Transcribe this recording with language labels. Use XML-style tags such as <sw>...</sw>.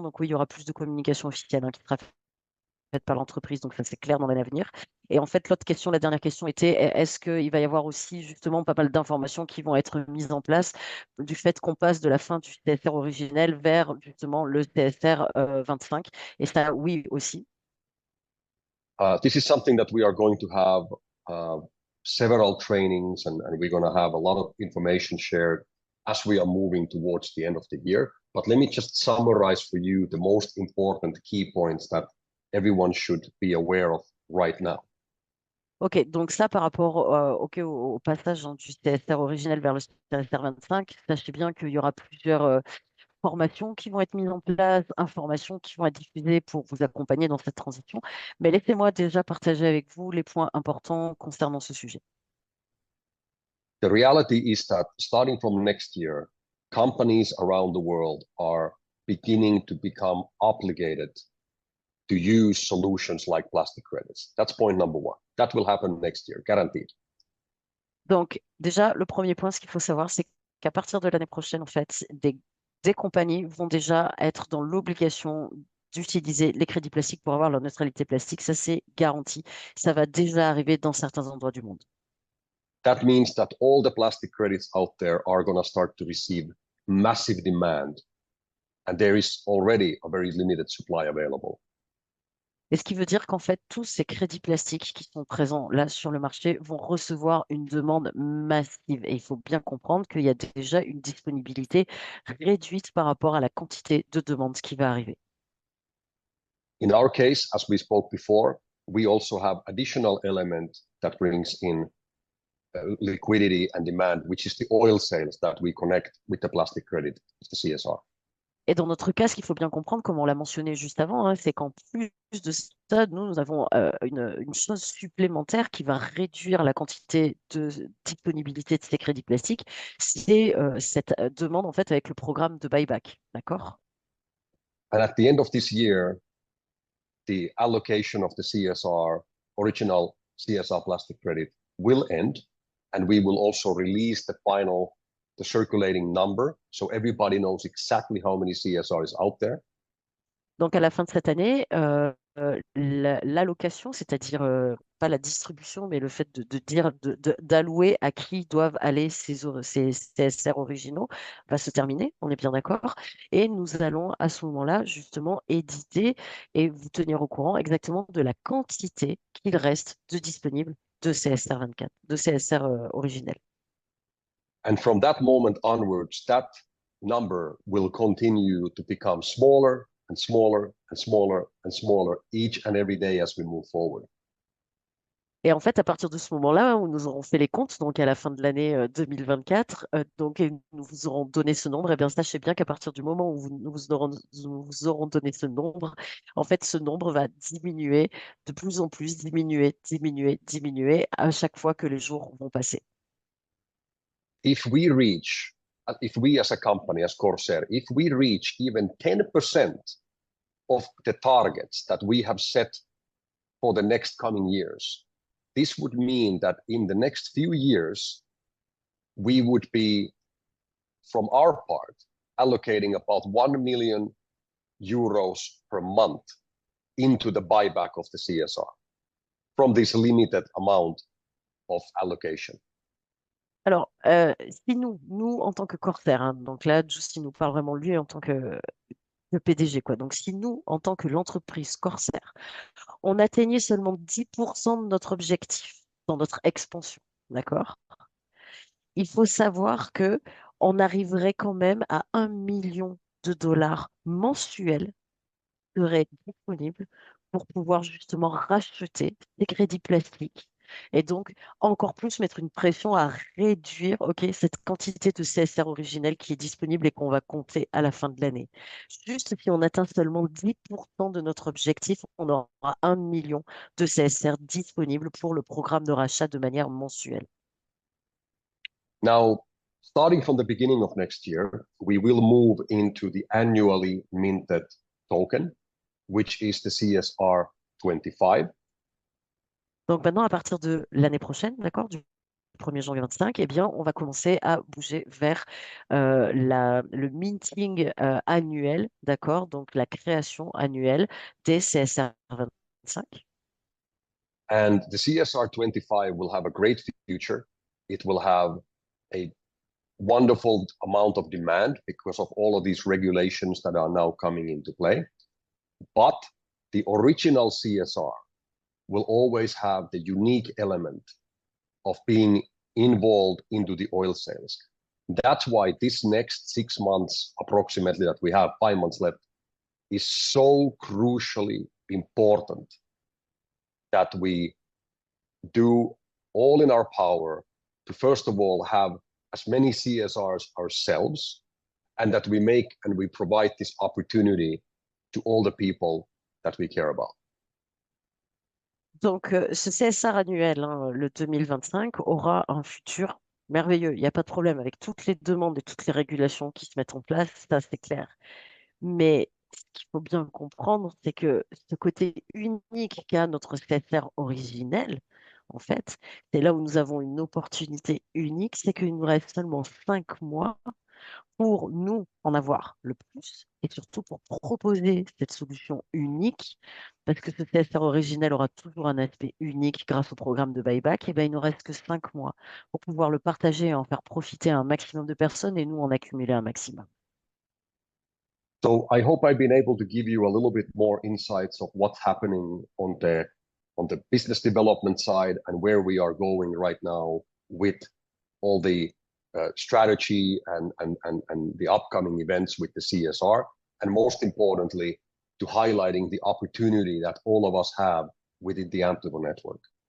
<fr>Donc, oui, il y aura plus de communication officielle qui sera faite par l'entreprise. Donc, ça, c'est clair dans l'année à venir. Et en fait, l'autre question, la dernière question était, est-ce qu'il va y avoir aussi justement pas mal d'informations qui vont être mises en place du fait qu'on passe de la fin du CSR originel vers justement le CSR 25? Et ça, oui, aussi.</fr> <en>This is something that we are going to have several trainings and we're going to have a lot of information shared as we are moving towards the end of the year. But let me just summarize for you the most important key points that everyone should be aware of right now.</en> <fr>Ok, donc ça par rapport au passage du CSR originel vers le CSR 25, sachez bien qu'il y aura plusieurs formations qui vont être mises en place, informations qui vont être diffusées pour vous accompagner dans cette transition. Mais laissez-moi déjà partager avec vous les points importants concernant ce sujet.</fr> <en>The reality is that starting from next year, companies around the world are beginning to become obligated to use solutions like plastic credits. That's point number one. That will happen next year, guaranteed.</en> <fr>Donc déjà, le premier point, ce qu'il faut savoir, c'est qu'à partir de l'année prochaine, en fait, des compagnies vont déjà être dans l'obligation d'utiliser les crédits plastiques pour avoir leur neutralité plastique. Ça, c'est garanti. Ça va déjà arriver dans certains endroits du monde.</fr> <en>That means that all the plastic credits out there are going to start to receive massive demand, and there is already a very limited supply available.</en> <fr>Et ce qui veut dire qu'en fait, tous ces crédits plastiques qui sont présents là sur le marché vont recevoir une demande massive. Et il faut bien comprendre qu'il y a déjà une disponibilité réduite par rapport à la quantité de demandes qui va arriver.</fr> <en>In our case, as we spoke before, we also have additional element that brings in liquidity and demand, which is the oil sales that we connect with the plastic credit, the CSR.</en> <fr>Et dans notre cas, ce qu'il faut bien comprendre, comme on l'a mentionné juste avant, hein, c'est qu'en plus de ça, nous avons une chose supplémentaire qui va réduire la quantité de disponibilité de ces crédits plastiques, c'est cette demande en fait avec le programme de buyback, d'accord?</fr> <en>And at the end of this year, the allocation of the CSR, original CSR plastic credit will end, and we will also release the circulating number, so everybody knows exactly how many CSR is out there.</en> <fr>Donc, à la fin de cette année, l'allocation, c'est-à-dire pas la distribution, mais le fait de dire, d'allouer à qui doivent aller ces CSR originaux, va se terminer, on est bien d'accord. Et nous allons à ce moment-là, justement, éditer et vous tenir au courant exactement de la quantité qu'il reste de disponibles de CSR 24, de CSR originels.</fr> <en>And from that moment onwards, that number will continue to become smaller and smaller and smaller and smaller each and every day as we move forward.</en> <fr>Et en fait, à partir de ce moment-là, où nous aurons fait les comptes, donc à la fin de l'année 2024, donc, et nous vous aurons donné ce nombre, et bien sachez bien qu'à partir du moment où nous vous aurons donné ce nombre, en fait, ce nombre va diminuer de plus en plus, diminuer à chaque fois que les jours vont passer.</fr> <en>If we as a company, as Corsair, if we reach even 10% of the targets that we have set for the next coming years, this would mean that in the next few years, we would be, from our part, allocating about 1 million euros per month into the buyback of the CSR from this limited amount of allocation.</en> <fr>Alors, si nous en tant que Corsair, hein, donc là, Jussi nous parle vraiment lui en tant que PDG, quoi. Donc, si nous, en tant que l'entreprise Corsair, on atteignait seulement 10% de notre objectif dans notre expansion, d'accord? Il faut savoir que on arriverait quand même à 1 million de dollars mensuels qui seraient disponibles pour pouvoir justement racheter des crédits plastiques et donc encore plus mettre une pression à réduire cette quantité de CSR originel qui est disponible et qu'on va compter à la fin de l'année. Juste si on atteint seulement 10% de notre objectif, on aura 1 million de CSR disponibles pour le programme de rachat de manière mensuelle.</fr> <en>Now, starting from the beginning of next year, we will move into the annually minted token, which is the CSR 25.</en> <fr>Donc maintenant, à partir de l'année prochaine, d'accord, du 1er janvier 25, eh bien, on va commencer à bouger vers le minting annuel, d'accord, donc la création annuelle des CSR 25.</fr> <en>And the CSR 25 will have a great future. It will have a wonderful amount of demand because of all of these regulations that are now coming into play. But the original CSR will always have the unique element of being involved into the oil sales. That's why this next 6 months, approximately, that we have 5 months left, is so crucially important that we do all in our power to, first of all, have as many CSRs ourselves, and that we make and we provide this opportunity to all the people that we care about.</en> <fr>Donc, ce CSR annuel, hein, le 2025, aura un futur merveilleux. Il n'y a pas de problème avec toutes les demandes et toutes les régulations qui se mettent en place, ça c'est clair. Mais ce qu'il faut bien comprendre, c'est que ce côté unique qu'a notre CSR originel, en fait, c'est là où nous avons une opportunité unique, c'est qu'il nous reste seulement 5 mois pour nous en avoir le plus et surtout pour proposer cette solution unique, parce que ce CSR originel aura toujours un aspect unique grâce au programme de buyback, et bien il nous reste que 5 mois pour pouvoir le partager et en faire profiter un maximum de personnes et nous en accumuler un maximum.</fr> <en>So I hope I've been able to give you a little bit more insights of what's happening on the business development side and where we are going right now with all the strategy and the upcoming events with the CSR, and most importantly, to highlighting the opportunity that all of us have within the Amplify network.</en>